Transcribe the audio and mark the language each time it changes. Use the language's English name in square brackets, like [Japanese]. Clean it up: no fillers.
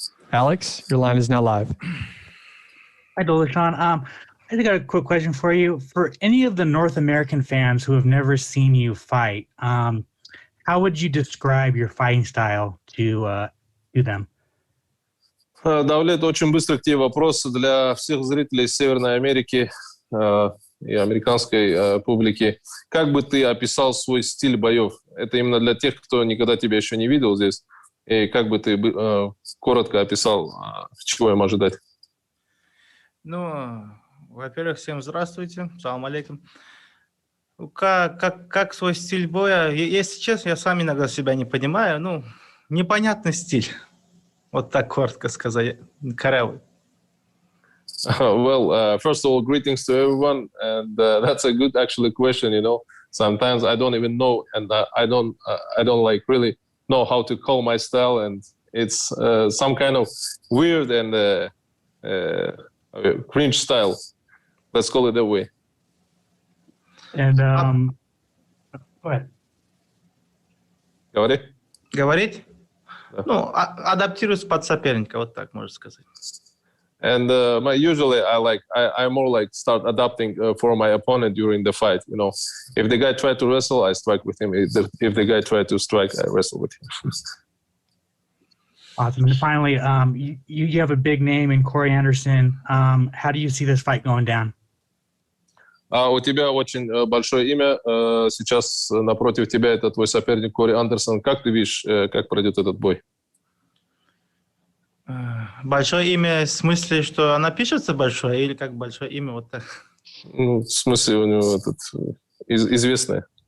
[English] Alex, your line is now live. Hi, Dovletdzhan. I just got a quick question for you. For any of the North American fans who have never seen you fight, how would you describe your fighting style to them? [Russian] Давлет, очень быстро к тебе вопрос для всех зрителей Северной Америки и американской публики. Как бы ты описал свой стиль боев? Это именно для тех, кто никогда тебя еще не видел здесь. И как бы ты коротко описал, чего им ожидать? Ну, во-первых, всем здравствуйте. Салам алейкум. Как свой стиль боя? Если честно, я сам иногда себя не понимаю. Ну, непонятный стиль. Вот так коротко сказать. Корявый. [English] Well, first of all, greetings to everyone, and that's a good actually question. Sometimes I don't even know, and I don't like really know how to call my style, and it's some kind of weird and cringe style. Let's call it that way. And go ahead. [Russian] Говори. Говорить? Ну, адаптируюсь под соперника, вот так можно сказать. [English] And usually I more like start adapting for my opponent during the fight. If the guy try to wrestle, I strike with him. If the guy try to strike, I wrestle with him. Awesome. And finally, you have a big name in Corey Anderson. How do you see this fight going down? [Russian] У тебя очень большое имя. Сейчас напротив тебя это твой соперник Кори Андерсон. Как ты видишь, как пройдет этот бой? Большое имя в смысле, что она пишется большое, или как большое имя вот так? Ну, в смысле у него известное.